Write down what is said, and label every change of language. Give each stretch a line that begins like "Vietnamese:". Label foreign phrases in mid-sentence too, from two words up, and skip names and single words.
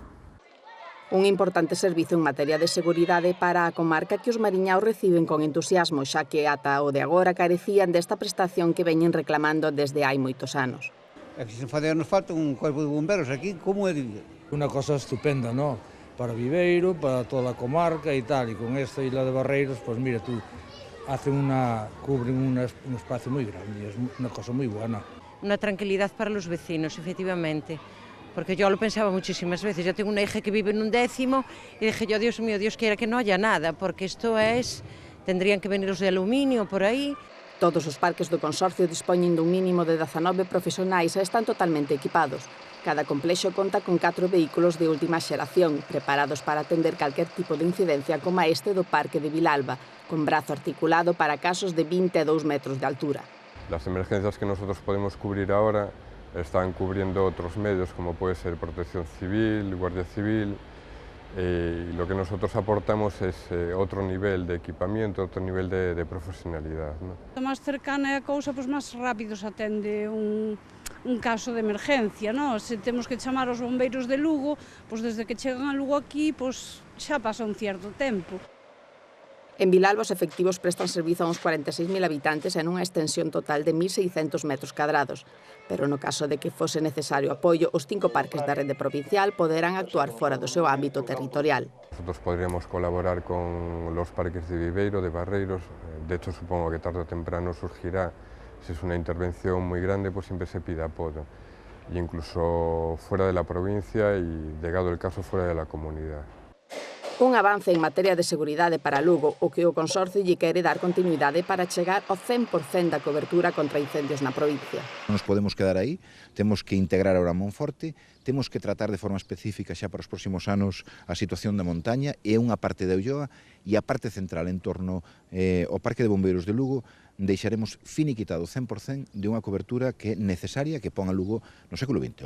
Galician: Un importante servizo en materia de seguridade para a comarca que os mariñaos reciben con entusiasmo, xa que ata o de agora carecían desta prestación que veñen reclamando desde hai moitos anos. E que se nos falta un corpo de bomberos aquí, como é de vida? Unha cosa estupenda, non? Para Viveiro, para toda a comarca e tal, e con esta isla de Barreiros, pois
Spanish: mira tú, cubren un espacio
Galician: moi grande, é unha cosa moi buena.
Spanish: Una tranquilidad para los vecinos, efectivamente, porque yo lo pensaba muchísimas veces. Yo tengo una hija que vive en un 10º y dije yo, Dios mío, Dios quiera que no haya nada, porque esto tendrían que venir los de aluminio por ahí.
Galician: Todos os parques do Consorcio dispoñen dun mínimo de 19 profesionais e están totalmente equipados. Cada complexo conta con 4 vehículos de última xeración, preparados para atender calquer tipo de incidencia como este do Parque de Vilalba, con brazo articulado para casos de 22 metros de altura.
Spanish: Las emergencias que nosotros podemos cubrir ahora están cubriendo otros medios, como puede ser Protección Civil, Guardia Civil, y lo que nosotros aportamos es otro nivel de equipamiento, otro nivel de profesionalidad, ¿no? Más cercana
Galician: é a cousa, pois máis rápido se atende un caso de emergencia, non? Se temos que chamar aos bombeiros de Lugo, pois desde que chegan a Lugo aquí, pois xa pasa un certo tempo. En Vilalba os efectivos prestan servizo a uns 46.000 habitantes en unha extensión total de 1.600 metros cadrados. Pero no caso de que fose necesario apoio, os 5 parques da rede provincial poderán actuar fora do seu ámbito territorial.
Spanish: Nosotros podríamos colaborar con los parques de Viveiro, de Barreiros. De hecho, supongo que tarde o temprano surgirá, si es una intervención muy grande, pues siempre se pide apoyo. E incluso fuera de la provincia y, llegado el caso, fuera de la comunidad.
Galician: Un avance en materia de seguridade para Lugo, o que o Consorcio lle quere dar continuidade para chegar ao 100% da cobertura contra incendios na provincia. Non nos podemos quedar aí, temos que integrar ahora Monforte, temos que tratar de forma específica xa para os próximos anos a situación da montaña e unha parte de Ulloa e a parte central en torno ao Parque de Bombeiros de Lugo deixaremos finiquitado 100% de unha cobertura que é necesaria que pon a Lugo no século XXI.